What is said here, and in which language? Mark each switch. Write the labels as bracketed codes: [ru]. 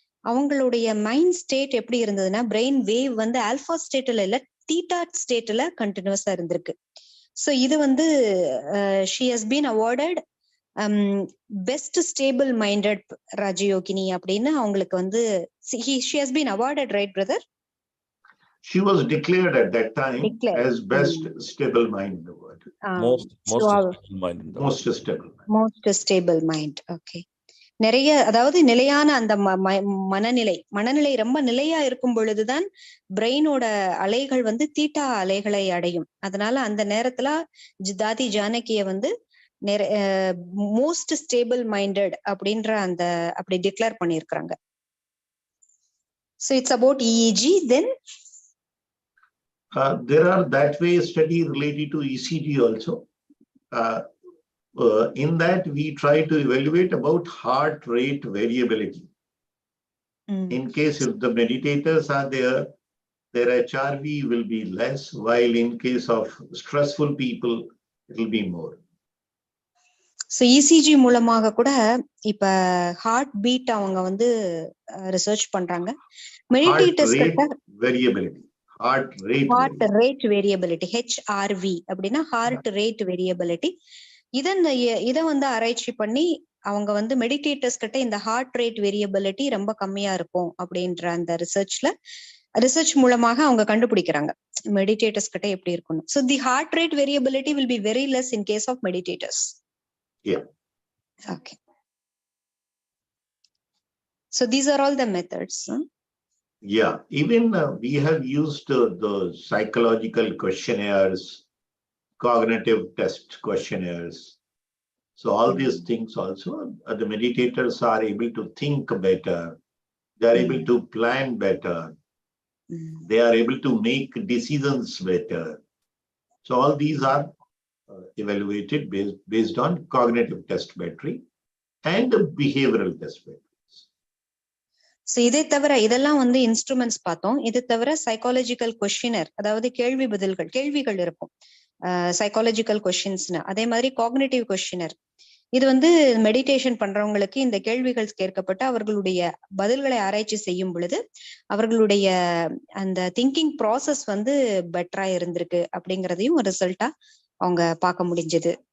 [ta] அவங்களுடைய mind state எப்படி இருந்ததுன்னா பிரெயின் வேவ் வந்து ஆல்பா ஸ்டேட்ல இல்ல தீட்டா ஸ்டேட்ல கண்டினியூஸா இருந்திருக்கு. [en] so இது வந்து she has been awarded best stable minded Rajyogini [ta] அப்படின்னு அவங்களுக்கு வந்து [en] she has been awarded, right brother? She was declared at that time Declared. as best stable mind in the world. Most So, stable mind in the world. Most stable mind. most stable mind. Okay. [ta] நிறைய அதாவது நிலையான அந்த மனநிலை ரொம்ப நிலையா இருக்கும் பொழுதுதான் பிரெயினோட அலைகள் வந்து தீட்டா அலைகளை அடையும். அதனால அந்த நேரத்துல தாதி ஜானகிய வந்து மோஸ்ட் ஸ்டேபிள் மைண்டட் அப்படின்ற அந்த அப்படி டிக்ளேர் பண்ணியிருக்கிறாங்க. [en] So it's about EEG then? There are that way study related to ECG also. In that we try to evaluate about heart rate variability. In case if the meditators are there, their HRV will be less, while in case of stressful people, it will be more. [ta] So ECG மூலமாக கூட இப்ப heart beat அவங்க வந்து research பண்றாங்க. [en] Meditators variability, heart rate variability HRV அப்படின்னா heart rate variability. [ta] இத வந்து ஆராய்ச்சி பண்ணி அவங்க வந்து மெடிடேட்டர்ஸ் கிட்ட இந்த ஹார்ட் ரேட் வேரியபிலிட்டி ரொம்ப கம்மியா இருக்கும் அப்படின்ற அந்த ரிசர்ச் மூலமாக அவங்க கண்டுபிடிக்கிறாங்க மெடிடேட்டர்ஸ் கிட்ட எப்படி இருக்கணும். [en] So the heart rate variability will be very less in case of meditators. Yeah. Okay. So these are all the methods. Yeah. Even we have used the psychological questionnaires, cognitive test questionnaires. So all these things also, the meditators are able to think better. They are able to plan better. They are able to make decisions better. So all these are evaluated based on cognitive test battery and behavioral test batteries. [ta] So இதை தவிர இதெல்லாம் வந்து instruments பார்த்தோம். இது தவிர psychological questionnaire, அதாவது கேள்விகள் இருக்கும் சைக்காலஜிக்கல் கொஸ்டின்ஸ்னு. அதே மாதிரி காக்னிட்டிவ் கொஸ்டினர், இது வந்து மெடிடேஷன் பண்றவங்களுக்கு இந்த கேள்விகள் கேட்கப்பட்டு அவர்களுடைய பதில்களை ஆராய்ச்சி செய்யும் பொழுது அவர்களுடைய அந்த திங்கிங் ப்ராசஸ் வந்து பெட்டரா இருந்திருக்கு அப்படிங்கறதையும் ஒரு ரிசல்ட்டா அவங்க பார்க்க முடிஞ்சது.